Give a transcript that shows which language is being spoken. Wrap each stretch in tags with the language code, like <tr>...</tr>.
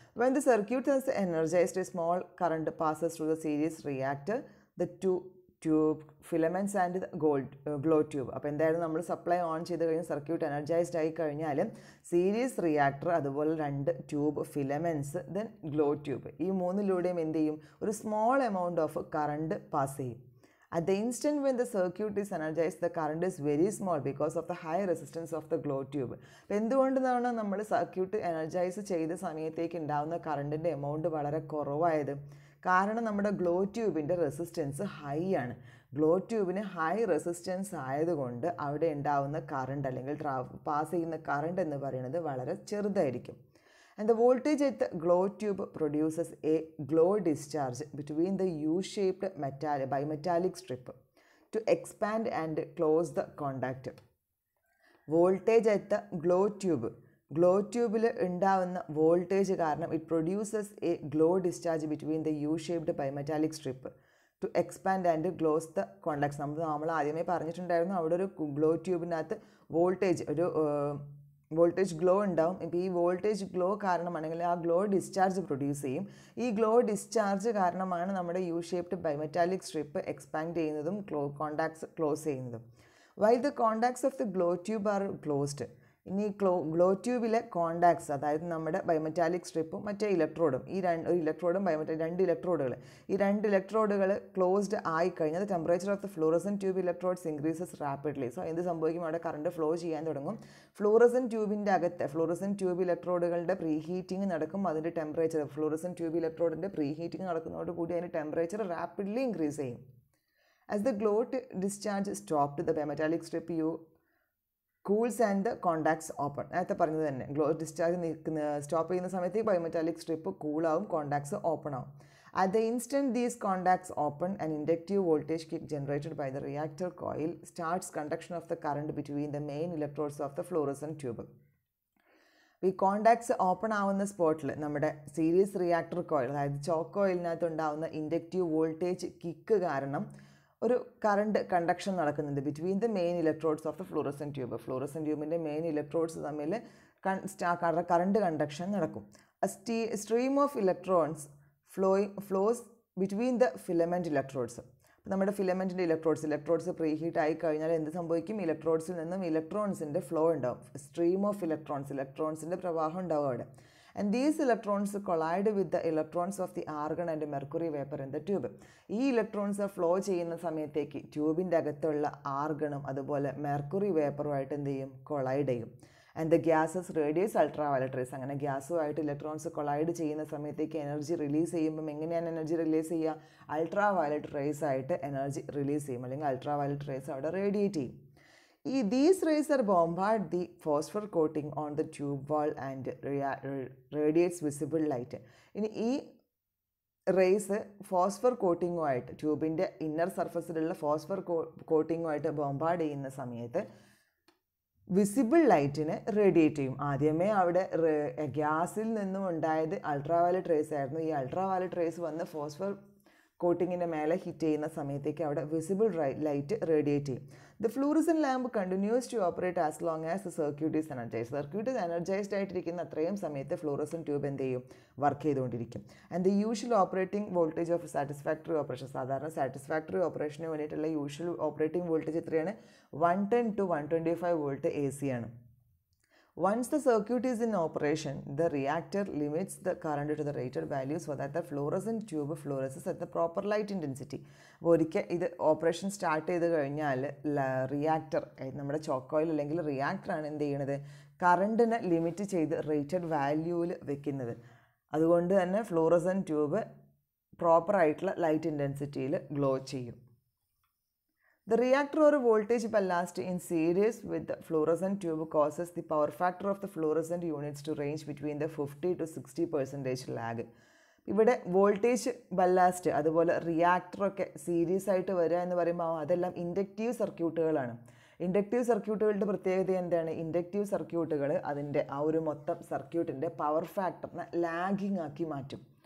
<en>When the circuit has energised a small current passes through the series reactor the tube filaments and the glow tube.</en> <ml>അപ്പോൾ എന്തായാലും നമ്മൾ supply on ചെയ്ത് കഴിഞ്ഞാൽ circuit energised ആയി കഴിഞ്ഞാൽ series reactor അതുപോലെ രണ്ട് tube filaments then glow tube, ഈ മൂന്നിലൂടെയും എന്ത് ചെയ്യും, ഒരു small amount of current pass ചെയ്യും.</ml> <en>At the instant when the circuit is energized, the current is very small because of the high resistance of the glow tube.</en> <ml>അപ്പോൾ എന്തുകൊണ്ടാണ് നമ്മൾ circuit energise ചെയ്ത സമയത്തേക്ക് ഉണ്ടാകുന്ന കറണ്ടിൻ്റെ എമൗണ്ട് വളരെ കുറവായത്? കാരണം നമ്മുടെ ഗ്ലോ ട്യൂബിൻ്റെ റെസിസ്റ്റൻസ് ഹൈ ആണ്. ഗ്ലോ ട്യൂബിന് ഹൈ റെസിസ്റ്റൻസ് ആയതുകൊണ്ട് അവിടെ ഉണ്ടാകുന്ന കറണ്ട് അല്ലെങ്കിൽ പാസ് ചെയ്യുന്ന കറണ്ട് എന്ന് പറയുന്നത് വളരെ ചെറുതായിരിക്കും.</ml> <en>And the voltage at the glow tube produces a glow discharge between the U-shaped bimetallic strip to expand and close the contact. Voltage at the glow tube</en> <ml>ഉണ്ടാവുന്ന വോൾട്ടേജ് കാരണം</ml> <en>it produces a glow discharge between the U-shaped bimetallic strip to expand and close the contacts.</en> <ml>നമ്മൾ ആദ്യമേ പറഞ്ഞിട്ടുണ്ടായിരുന്നു അവിടെ ഒരു glow ട്യൂബിനകത്ത് voltage ഒരു voltage glow ഉണ്ടാവും. ഇപ്പോൾ ഈ വോൾട്ടേജ് ഗ്ലോ കാരണമാണെങ്കിൽ ആ ഗ്ലോ ഡിസ്ചാർജ് പ്രൊഡ്യൂസ് ചെയ്യും. ഈ ഗ്ലോ ഡിസ്ചാർജ് കാരണമാണ് നമ്മുടെ U shaped bimetallic strip expand ചെയ്യുന്നതും കോണ്ടാക്ട്സ് ക്ലോസ് ചെയ്യുന്നതും.</ml> <en>While the contacts of the glow tube are closed.</en> <ml>ഇനി ഗ്ലോ ട്യൂബിലെ കോണ്ടാക്ട്സ്, അതായത് നമ്മുടെ ബൈമെറ്റാലിക് സ്ട്രിപ്പും മറ്റേ ഇലക്ട്രോഡും, ഈ ഇലക്ട്രോഡും രണ്ട് ഇലക്ട്രോഡുകൾ, ഈ രണ്ട് ഇലക്ട്രോഡുകൾ ക്ലോസ്ഡ് ആയി കഴിഞ്ഞാൽ</ml> <en>Temperature of the fluorescent tube electrodes increases rapidly.</en> <ml>So എന്ത് സംഭവിക്കും, അവിടെ കറണ്ട് ഫ്ലോ ചെയ്യാൻ തുടങ്ങും. ഫ്ലൂറസൻ ട്യൂബിൻ്റെ അകത്ത് ഫ്ലൂറസൻ ട്യൂബ് ഇലക്ട്രോഡുകളുടെ പ്രീ ഹീറ്റിംഗ് നടക്കും. അതിൻ്റെ temperature fluorescent tube ഇലക്ട്രോഡിൻ്റെ pre heating നടക്കുന്നതോടുകൂടി അതിൻ്റെ ടെമ്പറേച്ചർ റാപ്പിഡ്ലി ഇൻക്രീസ് ചെയ്യും.</ml> <en>As the glow discharge stopped the bimetallic strip cools and the contacts open.</en> <ml>നേരത്തെ പറഞ്ഞത് തന്നെ, ഗ്ലോ ഡിസ്ചാർജ് സ്റ്റോപ്പ് ചെയ്യുന്ന സമയത്ത് ഈ ബൈമെറ്റാലിക് സ്ട്രിപ്പ് കൂളാവും, കോണ്ടാക്ട്സ് ഓപ്പൺ ആവും.</ml> <en>At the instant these contacts open, an inductive voltage kick generated by the reactor coil starts conduction of the current between the main electrodes of the fluorescent tube.</en> <ml>ഈ contacts open ആവുന്ന സ്പോട്ടിൽ നമ്മുടെ series reactor coil, അതായത് chalk കോയിലിനകത്ത് ഉണ്ടാവുന്ന inductive voltage kick കാരണം ഒരു current conduction നടക്കുന്നുണ്ട്</ml> <en>Between the main electrodes of the fluorescent tube.</en> <ml>Fluorescent ട്യൂബിൻ്റെ main electrodes തമ്മിൽ കറണ്ട് കണ്ടക്ഷൻ നടക്കും.</ml> <en>Stream of electrons flows between the filament electrodes.</en> <ml>അപ്പോൾ നമ്മുടെ ഫിലമെൻറ്റിൻ്റെ ഇലക്ട്രോഡ്സ് പ്രീ ഹീറ്റ് ആയി കഴിഞ്ഞാൽ എന്ത് സംഭവിക്കും, ഇലക്ട്രോഡ്സിൽ നിന്നും ഇലക്ട്രോൺസിൻ്റെ ഫ്ലോ ഉണ്ടാവും. സ്ട്രീം ഓഫ് ഇലക്ട്രോൺസിൻ്റെ പ്രവാഹം ഉണ്ടാവും അവിടെ.</ml> <en>And these electrons collide with the electrons of the argon and mercury vapor in the tube.</en> <ml>ഈ ഇലക്ട്രോൺസ് ഫ്ലോ ചെയ്യുന്ന സമയത്തേക്ക് ട്യൂബിൻ്റെ അകത്തുള്ള ആർഗണും അതുപോലെ മെർക്കുറി വേപ്പറുമായിട്ട് എന്ത് ചെയ്യും, കൊളൈഡ് ചെയ്യും.</ml> <en>And the gases radiates ultraviolet rays.</en> <ml>അങ്ങനെ ഗ്യാസുമായിട്ട് ഇലക്ട്രോൺസ് കൊളൈഡ് ചെയ്യുന്ന സമയത്തേക്ക് എനർജി റിലീസ് ചെയ്യുമ്പം എങ്ങനെയാണ് എനർജി റിലീസ് ചെയ്യുക, അൾട്രാവയലറ്റ് റേസ് ആയിട്ട് എനർജി റിലീസ് ചെയ്യും, അല്ലെങ്കിൽ അൾട്രാവയലറ്റ് റേസ് അവിടെ റേഡിയേറ്റ് ചെയ്യും.</ml> <en>These rays are bombard the phosphor coating on the tube wall and radiates visible light.</en> <ml>ഇനി ഈ raise phosphor കോട്ടിങ്ങുമായിട്ട് ട്യൂബിൻ്റെ inner സർഫസിലുള്ള phosphor കോട്ടിങ്ങുമായിട്ട് bombard ചെയ്യുന്ന സമയത്ത് വിസിബിൾ ലൈറ്റിനെ റേഡിയേറ്റ് ചെയ്യും. ആദ്യമേ അവിടെ ഗ്യാസിൽ നിന്നും ഉണ്ടായത് അൾട്രാവയലറ്റ് റേസ് ആയിരുന്നു. ഈ അൾട്രാവയലറ്റ് റേസ് വന്ന് ഫോസ്ഫർ കോട്ടിങ്ങിൻ്റെ മേലെ ഹിറ്റ് ചെയ്യുന്ന സമയത്തേക്ക് അവിടെ വിസിബിൾ ലൈറ്റ് റേഡിയേറ്റ് ചെയ്യും.</ml> <en>The fluorescent lamp continues to operate as long as the circuit is energised.</en> <ml>Circuit energised ആയിട്ടിരിക്കുന്ന അത്രയും സമയത്ത് ഫ്ലൂറസൻ ട്യൂബ് എന്ത് ചെയ്യും, വർക്ക് ചെയ്തുകൊണ്ടിരിക്കും.</ml> <en>and the usual operating voltage of satisfactory operation,</en> <ml>സാധാരണ സാറ്റിസ്ഫാക്ടറി ഓപ്പറേഷന് വേണ്ടിയിട്ടുള്ള യൂഷ്വൽ ഓപ്പറേറ്റിംഗ് വോൾട്ടേജ് എത്രയാണ്, 110 to 125 വോൾട്ട് AC ആണ്.</ml> <en>Once the circuit is in operation, the reactor limits the current to the rated value so that the fluorescent tube fluoresces at the proper light intensity.</en> <ml>അപ്പോൾ ഒരിക്കൽ ഇത് operation start ചെയ്ത് കഴിഞ്ഞാൽ reactor, നമ്മുടെ chalk oil അല്ലെങ്കിൽ റിയാക്ടറാണ് എന്ത് ചെയ്യണത്, കറണ്ടിനെ limit ചെയ്ത് റേറ്റഡ് വാല്യൂവിൽ വെക്കുന്നത്. അതുകൊണ്ട് തന്നെ ഫ്ലൂറസൻ ട്യൂബ് പ്രോപ്പറായിട്ടുള്ള ലൈറ്റ് ഇൻറ്റൻസിറ്റിയിൽ ഗ്ലോ ചെയ്യും.</ml> <en>The reactor or voltage ballast in series with the fluorescent tube causes the power factor of the fluorescent units to range between the 50 to 60% lag.</en> <ml>ഇവിടെ voltage ballast അതുപോലെ റിയാക്ടറൊക്കെ series ആയിട്ട് വരിക എന്ന് പറയുമ്പോൾ അതെല്ലാം inductive സർക്യൂട്ടുകളാണ്. Inductive സർക്യൂട്ടുകളുടെ പ്രത്യേകത എന്താണ്, ഇൻഡക്റ്റീവ് സർക്യൂട്ടുകൾ അതിൻ്റെ ആ ഒരു മൊത്തം സർക്യൂട്ടിൻ്റെ പവർ ഫാക്ടറിനെ ലാഗിങ് ആക്കി മാറ്റും.</ml>